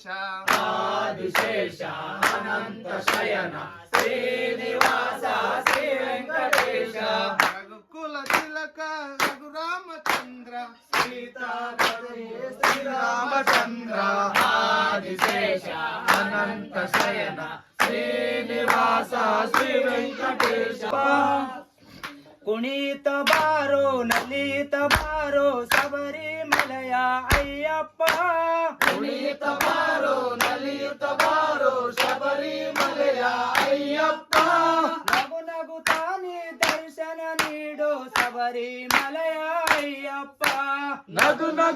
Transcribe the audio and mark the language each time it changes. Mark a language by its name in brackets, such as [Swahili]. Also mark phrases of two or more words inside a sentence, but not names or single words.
[Telugu] ఆదిశేష అనంత శయన శ్రీనివాస శ్రీ వెంకటేశ రఘుకుల తిలక రఘురామచంద్ర శ్రీరామచంద్ర ఆదిశేష అనంత శయన శ్రీనివాస శ్రీ వెంకటేశ [Kannada] ಕುಣಿತ ಬಾರೋ ನಲಿತ ಬಾರೋ ಶಬರಿಮಲೆಯ ಅಯ್ಯಪ್ಪ ಕುಣಿತ ಬಾರೋ ನಲಿತ ಬಾರೋ ಶಬರಿಮಲೆಯ ಅಯ್ಯಪ್ಪ ನಗು ನಗು ತಾನೇ ದರ್ಶನ ನೀಡೋ ಶಬರಿಮಲೆಯ ಅಯ್ಯಪ್ಪ ನಗು ನಗು